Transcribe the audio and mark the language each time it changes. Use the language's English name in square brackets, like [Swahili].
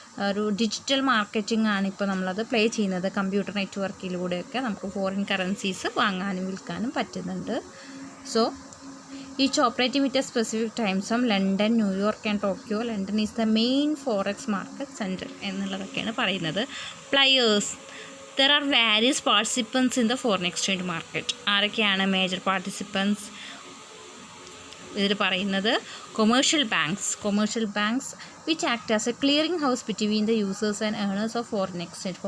[Malayalam] ഒരു digital marketing ആണ് ഇപ്പോൾ നമ്മളത് പ്ലേ ചെയ്യുന്നത്. കമ്പ്യൂട്ടർ നെറ്റ്വർക്കിലൂടെയൊക്കെ നമുക്ക് ഫോറിൻ കറൻസീസ് വാങ്ങാനും വിൽക്കാനും പറ്റുന്നുണ്ട്. [English] So each operating with a specific time zone. London, new york and Tokyo. London is the main forex market centre [Malayalam] എന്നുള്ളതൊക്കെയാണ് പറയുന്നത്. [English] Players, there are various participants in the foreign exchange market. [Malayalam] ആരൊക്കെയാണ് major participants ഇതിൽ പറയുന്നത്? [English] Commercial banks which act as a clearing house between the users and earners of foreign exchange.